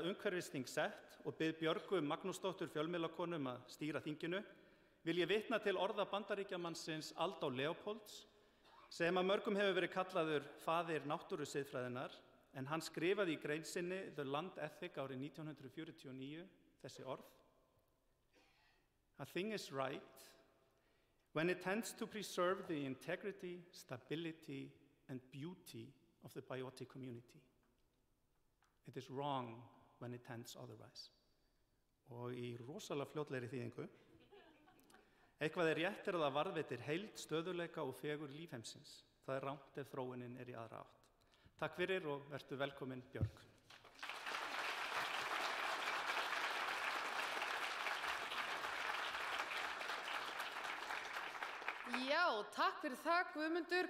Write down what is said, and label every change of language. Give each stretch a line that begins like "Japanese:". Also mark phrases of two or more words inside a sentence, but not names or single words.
Icelandic: umhverfisþing sett og bið Björgu Magnúsdóttur fjölmiðlakonu að stýra þinginu, vil ég vitna til orða Bandaríkjamannsins Aldo Leopolds, sem að mörgum hefur verið kallaður faðir náttúrusiðfræðinnar, en hann skrifaði í grein sinni The Land Ethic árið 1949 þessi orð:
English: A thing is right when it tends to preserve the integrity, stability and beauty of the biotic community. It is wrong when it tends otherwise.
Icelandic: Og í rosalega fljótlegri þýðingu: eitthvað er rétt það varðveitir heild, stöðugleika og fegur lífheimsins. Það er rangt ef þróunin er í aðra átt. Takk fyrir og vertu velkomin, Björg. Já, takk fyrir það, Guðmundur.